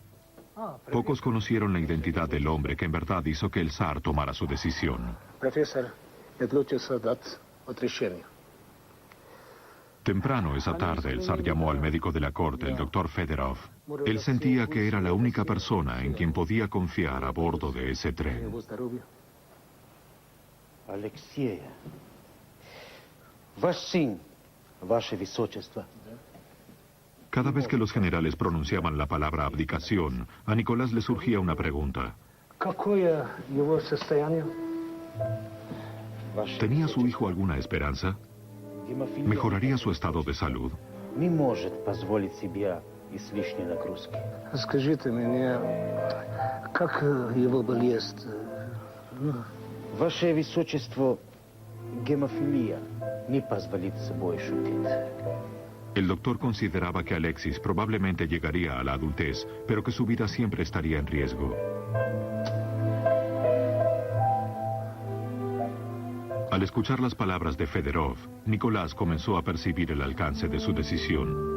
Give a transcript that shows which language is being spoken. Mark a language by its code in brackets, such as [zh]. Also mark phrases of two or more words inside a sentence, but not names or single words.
[es] Pocos conocieron la identidad del hombre que en verdad hizo que el zar tomara su decisión. Temprano esa tarde, el zar llamó al médico de la corte, el doctor Fedorov. Él sentía que era la única persona en quien podía confiar a bordo de ese tren. [ru] Alexei, ваш сын, ваше высочество. [es] Cada vez que los generales pronunciaban la palabra abdicación, a Nicolás le surgía una pregunta. ¿Tenía su hijo alguna esperanza? ¿Mejoraría su estado de salud? [ru] Не может позволить себе излишней нагрузки. Скажите мне, как его болезнь? Ваше высочество, гемофилия не позволит собой шутить. [es] El doctor consideraba que Alexis probablemente llegaría a la adultez, pero que su vida siempre estaría en riesgo. Al escuchar las palabras de Fedorov, Nicolás comenzó a percibir el alcance de su decisión.